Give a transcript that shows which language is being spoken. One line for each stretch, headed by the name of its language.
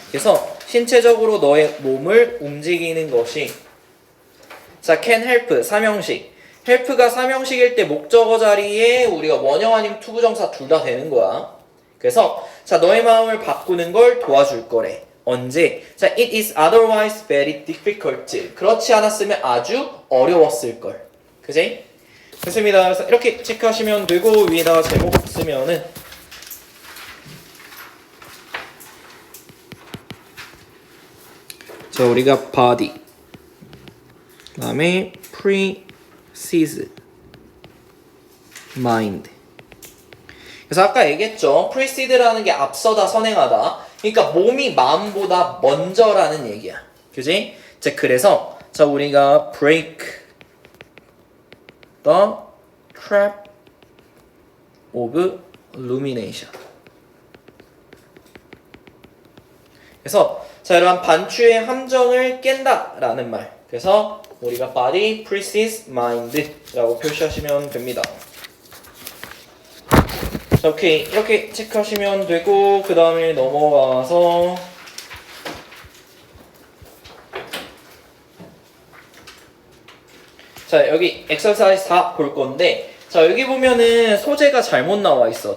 Korean: 그래서 신체적으로 너의 몸을 움직이는 것이 자,
English: can help
Korean: 삼형식. help가 삼형식일 때 목적어 자리에 우리가 원형 아니면 투부정사 둘 다 되는 거야. 그래서 자 너의 마음을 바꾸는 걸 도와줄 거래. 언제?
English: 자, it is otherwise very difficult.
Korean: 그렇지 않았으면 아주 어려웠을 걸. 그지? 됐습니다. 그래서 이렇게 체크하시면 되고 위에다가 제목 쓰면은 자, 우리가 body 그 다음에
English: precedes mind.
Korean: 그래서 아까 얘기했죠. precede라는 게 앞서다 선행하다. 그러니까 몸이 마음보다 먼저라는 얘기야. 그지? 자, 그래서 자, 우리가
English: break the trap of rumination.
Korean: 그래서 자, 이러한 반추의 함정을 깬다라는 말. 그래서 우리가
English: body precedes mind
Korean: 라고 표시하시면 됩니다. 자, 오케이. 이렇게 체크하시면 되고 그 다음에 넘어가서 자, 여기 exercise 4 볼 건데 자, 여기 보면은 소재가 잘못 나와 있어.